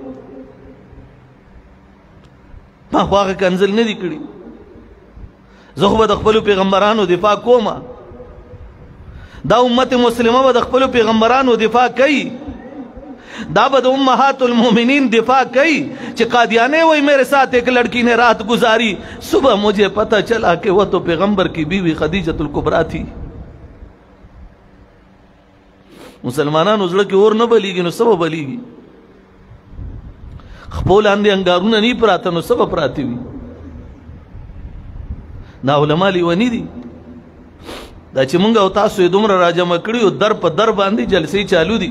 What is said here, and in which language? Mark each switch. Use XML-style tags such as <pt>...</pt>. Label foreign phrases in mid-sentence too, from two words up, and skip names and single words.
<ps>ما خو هغه کنزل نه دي کړي. زه خو به د خپلو پیغمبرانو دفاع کومه. دا امت مسلمه به د خپلو پیغمبرانو دفاع کوي. دا به د امهات المؤمنین دفاع کوي چې</ps> <ur>قادیانے وہی میرے ساتھ ایک لڑکی نے رات گزاری صبح مجھے پتہ چلا کہ وہ تو پیغمبر کی بیوی خدیجۃ الکبریٰ تھی.</ur> <ps>مسلمانانو زړه کې اور نه بلیږي نو څه به بلیږي؟ خپو لاندې انګارونه نه پراته نو څه به پراته وي؟ دا علما لیوني دي. دا چې مونږ او تاسو یې دومره راجمع کړي او در په در باندې جلسې چالو دي.</ps>